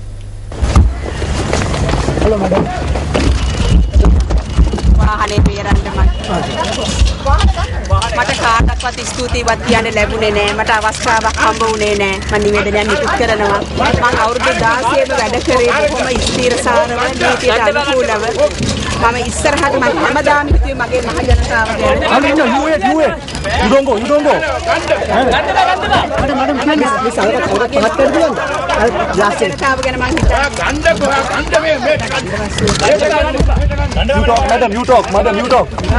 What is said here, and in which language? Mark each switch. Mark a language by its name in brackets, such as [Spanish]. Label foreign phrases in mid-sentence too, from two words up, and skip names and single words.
[English] Hello, madam. [Sinhala] මට කාටවත් ස්තුතිවත් කියන්න ලැබුණේ නෑ. මට අවස්ථාවක් හම්බ වුණේ නෑ. මම නිවේදනයක් නිකුත් කරනවා. මම අවුරුදු 16ම වැඩ කරේ බොහොම ස්ථිරසාරව නීතියට අනුකූලව. මම ඉස්සරහට මම හැමදාම හිතුවේ මගේ මහ ජනතාව ගැන. [English] You don't go. madam please [Sinhala] අවුරුදු පහක් කර දෙන්න. ජනතාව ගැන මම හිතුවා. [English] You talk. Madam, you talk.